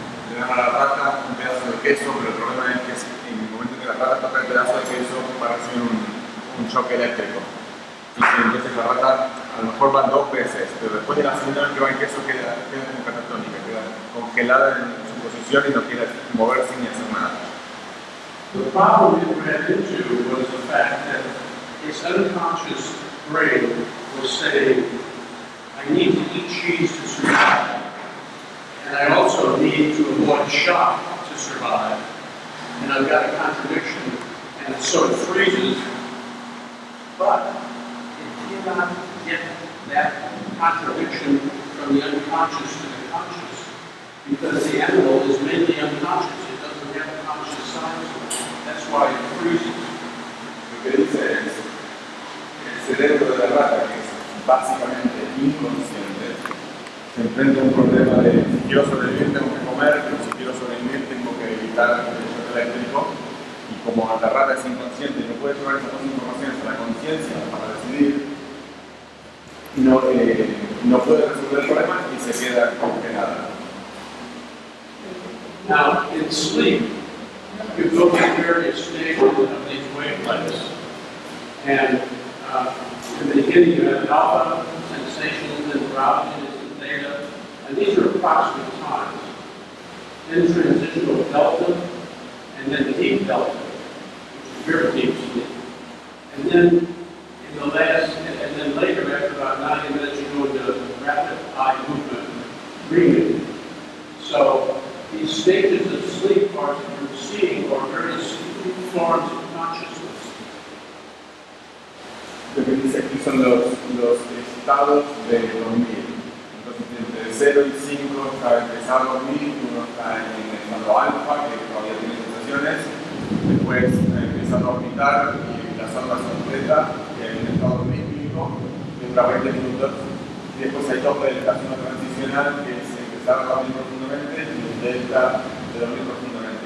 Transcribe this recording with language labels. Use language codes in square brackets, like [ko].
[es] Le dan a la rata un pedazo de queso, pero el problema es que en el momento que la rata toca el pedazo de queso va a recibir un shock eléctrico. Y entonces la rata a lo mejor va 2 veces, pero después de la segunda vez que va el queso queda como catatónica, queda congelada en su posición y no quiere moverse ni hacer nada. [en] The problem it ran into was the fact that its unconscious brain was saying, I need to eat cheese to survive, and I also need to avoid shock to survive. And I've got a contradiction, and so it freezes, but it cannot get that contradiction from the unconscious to the conscious, because the animal is mainly unconscious. It doesn't have a conscious side to it. That's why it freezes. [es] Lo que dice es, el cerebro de la rata, que es básicamente inconsciente, se enfrenta a un problema de si quiero sobrevivir tengo que comer, pero si quiero sobrevivir tengo que evitar el shock eléctrico, Y como la rata es inconsciente y no puede llevar esas dos informaciones a la conciencia para decidir, no puede resolver el problema y se queda congelada. [en] Now, in sleep, you go through various stages of these wavelengths. And in the beginning, you have alpha, sensations, and drowsiness, and theta. And these are approximate times. Then transitional delta, and then deep delta, which is very deep sleep. And then in the last, and then later, after about 90 minutes, you go into rapid eye movement, dreaming. So these stages of sleep are proceeding or various forms of consciousness. [es] Lo que dice aquí son los estados de dormir. Entonces, entre 0 y 5 está empezar a dormir, uno está en el estado alfa, que todavía tiene sensaciones, después empieza a orbitar y las ondas son beta, que hay un estado rítmico que dura 20 minutos, y después hay dos deltas, una transicional que es empezar a dormir profundamente y un delta de dormir profundamente.